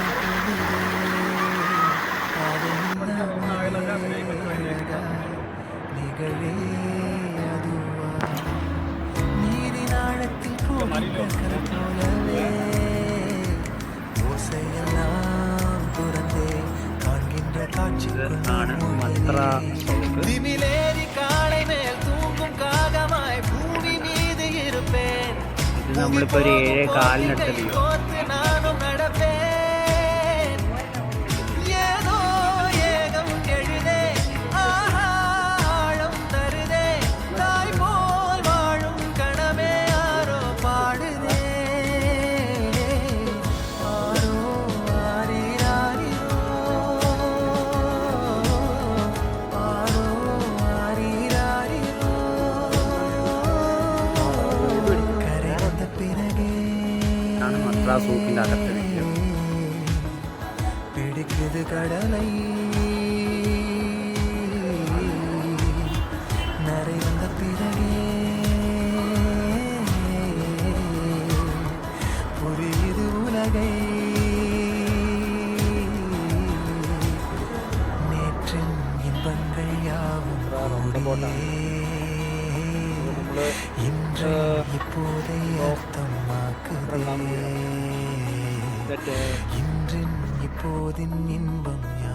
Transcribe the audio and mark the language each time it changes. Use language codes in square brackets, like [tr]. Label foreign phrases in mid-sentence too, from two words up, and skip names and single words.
[ta] நிகழே அதுவா நீரின் ஆழத்தில் போகின்ற போலவே ஓசையெல்லாம் துறந்தே காண்கின்ற [ml] ഇതാണ് മത്ര [ta] காட்சிக்குள் திமிலேறி காலை மேல் தூங்கும் காகமாய் பூமி மீது இருப்பேன் [ml] ഇത് നമ്മളിപ്പോൾ ഒരു 7:15 വ്യൂ. [ta] கோர்த்து நானும் நடப்பேன் ஏதோ ஏகம் எழுதே ஆஹா ஆழம் தருதே தாய் போல் வாழும் கணமே ஆரோ பாடுதே ஆரோ ஆரீராரிரோ ஆரோ ஆரீராரிரோ கரை வந்த பிறகே [ml] ഇതാണ് മത്ര സൂക്കിൻ്റെ അകത്തെ വ്യൂ. [ta] பிடிக்குது கடலை நரை வந்த பிறகே புரியுது உலகை நேற்றின் இன்பங்கள் யாவும் கூடியே இன்று இப்போதை அர்த்தமாக்குதே இன்றின் இப்போதின் இன்பம்